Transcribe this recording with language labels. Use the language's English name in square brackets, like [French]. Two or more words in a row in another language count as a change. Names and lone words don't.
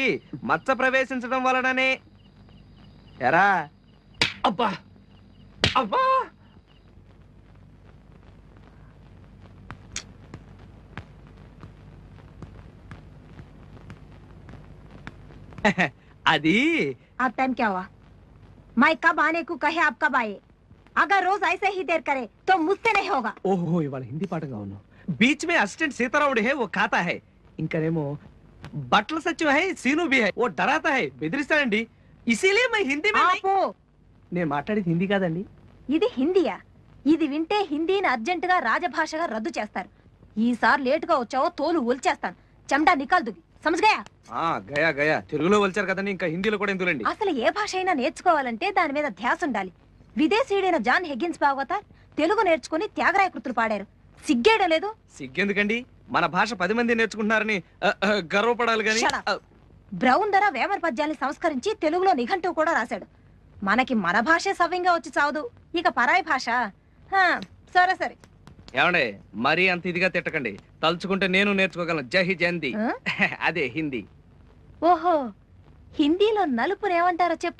[Telugu] మచ్చ ప్రవేశించడం వలననే ఎరా. అబ్బా అబ్బా అది [Hindi] अब टाइम क्या हुआ? मैं कब आने को कहे आप कब आए? अगर रोज ऐसे ही देर करे तो मुझसे नहीं होगा. [Telugu] ఓహో ఇవాళ హిందీ పాటగా ఉన్నావు. [Hindi] बीच में असिस्टेंट सीताराम है, वो खाता है. [Telugu] ఇంకనేమో బట్టల సత్యం [Hindi] है, सीनू भी है, वो डराता है, బెదిరిస్తాడండి. इसीलिए मैं हिंदी में नहीं. [Telugu] ఆపు. నేను మాట్లాడేది హిందీ కాదండి. ఇది హిందీయా? ఇది వింటే హిందీని అర్జెంటుగా రాజభాషగా రద్దు చేస్తారు. ఈసారి లేటుగా వచ్చావో తోలు ఒలిచేస్తాను. చెమటా [Hindi] निकाल दूँगी समझ गया? गया गया [Telugu] తెలుగులో వచ్చారు కదండి, ఇంకా హిందీలో కూడా ఎందులండి. అసలు ఏ భాష అయినా నేర్చుకోవాలంటే దాని మీద ధ్యాస ఉండాలి. విదేశీయుడైన జాన్ హెగ్గిన్స్ భాగవత తెలుగు నేర్చుకుని త్యాగరాయ కృతులు పాడారు. సిగ్గేయడం లేదు? సిగ్గెందుకండి, మన భాష 10 మంది నేర్చుకుంటున్నారని గర్వపడాలి గాని. [English] Shut up. [Telugu] బ్రౌన్ ధర వేమన పద్యాల్ని సంస్కరించి తెలుగులో నిఘంటువు కూడా రాశాడు. మనకి మన భాషే సవ్యంగా వచ్చి చావదు, ఇక పరాయి భాష. సరే సరే. ఏమండే మరీ అంత ఇదిగా తిట్టకండి, తలుచుకుంటే నేను నేర్చుకోగలను. జై జయంతి అదే హిందీ. ఓహో, హిందీలో నలుపుని ఏమంటారో చెప్పు.